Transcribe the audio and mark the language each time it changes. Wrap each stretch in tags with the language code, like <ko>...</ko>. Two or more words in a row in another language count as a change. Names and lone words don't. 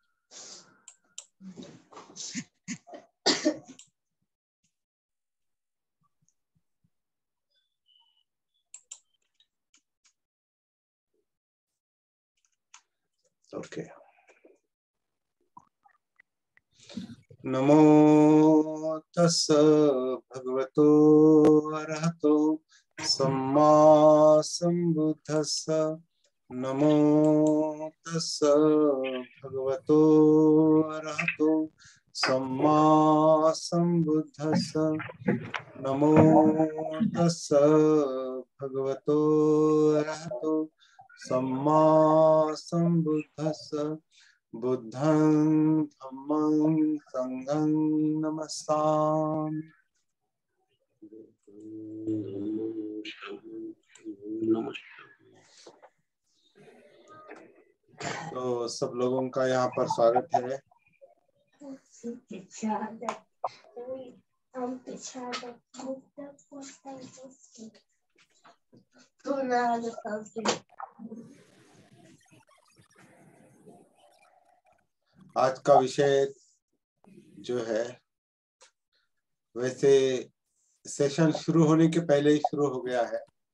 <hi>ओके।</hi> <pi>नमो तस् भगवतो अरहतो सम्मा संबुद्धस्स। नमो तस् भगवतो अरहतो सम्मा संबुद्धस्स। नमो तस् भगवतो अरहतो सम्मा संबुद्धस्स। बुद्धं धम्मं संघं नमस्सामि।</pi> <hi>तो सब लोगों का यहाँ पर स्वागत है। आज का विषय जो है, वैसे सेशन शुरू होने के पहले ही शुरू हो गया है।</hi>